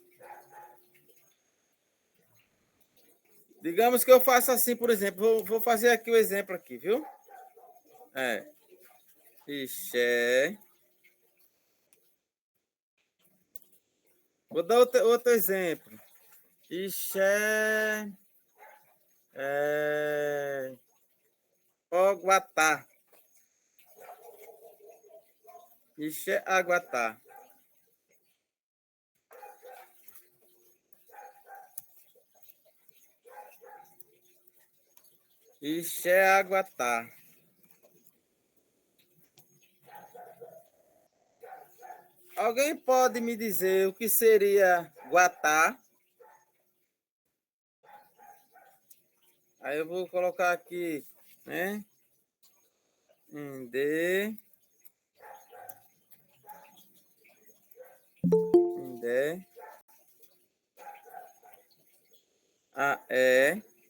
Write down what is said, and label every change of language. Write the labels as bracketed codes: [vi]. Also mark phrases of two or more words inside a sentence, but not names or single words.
[pt] Digamos que eu faça assim, por exemplo. Vou fazer aqui o exemplo aqui, viu? Ixé. Vou dar outro exemplo. [tpw] Ixé. Oguatá. Ixé, Aguatá. Ixé, Aguatá. [pt] Alguém pode me dizer o que seria Guatá? Aí eu vou colocar aqui, né? [tpw] Indé. É.